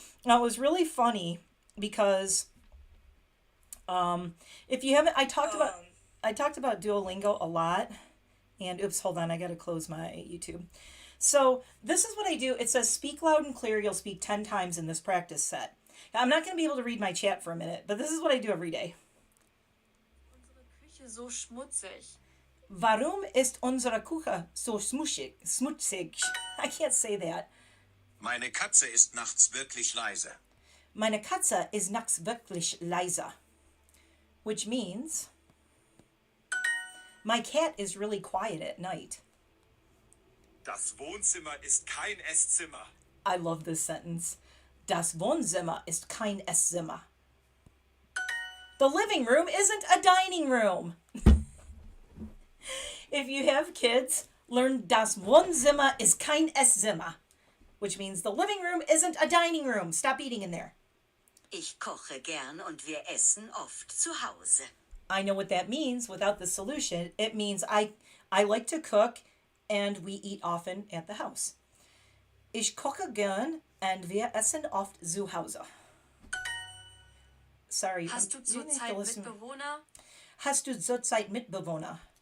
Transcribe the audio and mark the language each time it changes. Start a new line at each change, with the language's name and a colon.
English: Now, it was really funny because... if you haven't, I talked about Duolingo a lot, and oops, hold on, I got to close my YouTube. So this is what I do. It says speak loud and clear. You'll speak 10 times in this practice set. Now, I'm not going to be able to read my chat for a minute, but this is what I do every day.
German: Unsere Küche so schmutzig. Warum ist unsere Küche so schmutzig?
English: I can't say that.
German: Meine Katze ist nachts wirklich leise. Meine Katze ist nachts wirklich leise.
English: Which means my cat is really quiet at night.
German: Das Wohnzimmer ist kein Esszimmer.
English: I love this sentence.
German: Das Wohnzimmer ist kein Esszimmer.
English: The living room isn't a dining room. If you have kids, learn
German: das Wohnzimmer ist kein Esszimmer,
English: which means the living room isn't a dining room. Stop eating in there.
German: Ich koche gern und wir essen oft zu Hause.
English: I know what that means without the solution. It means I like to cook and we eat often at the house.
German: Ich koche gern und wir essen oft zu Hause.
English: Sorry.
German: Hast du zurzeit Mitbewohner? Hast du zurzeit Mitbewohner?